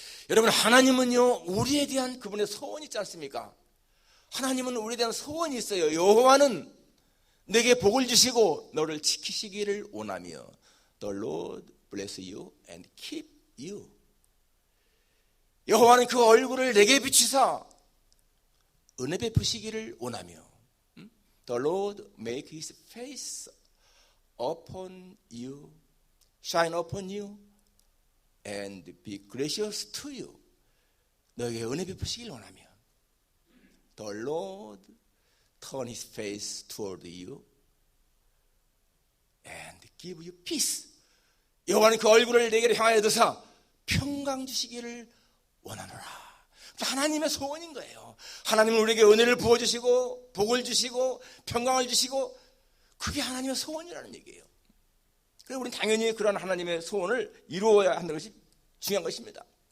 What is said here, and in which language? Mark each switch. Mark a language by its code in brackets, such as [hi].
[ko] 여러분, 하나님은요, 우리에 대한 그분의 소원이 있지 않습니까? 하나님은 우리에 대한 소원이 있어요. 여호와는 내게 복을 주시고 너를 지키시기를 원하며 [en] The Lord bless you and keep you. [ko] 여호와는 그 얼굴을 내게 비추사 은혜 베푸시기를 원하며 [en] The Lord make his face upon you, shine upon you and be gracious to you. [ko] 너에게 은혜 베푸시기를 원하며 [en] The Lord turn his face toward you and give you peace. [ko] 여호와는 그 얼굴을 내게로 향하여 드사 평강 주시기를 원하노라. 하나님의 소원인 거예요. 하나님은 우리에게 은혜를 부어주시고 복을 주시고 평강을 주시고, 그게 하나님의 소원이라는 얘기예요. 그래서 우리는 당연히 그런 하나님의 소원을 이루어야 하는 것이 중요한 것입니다.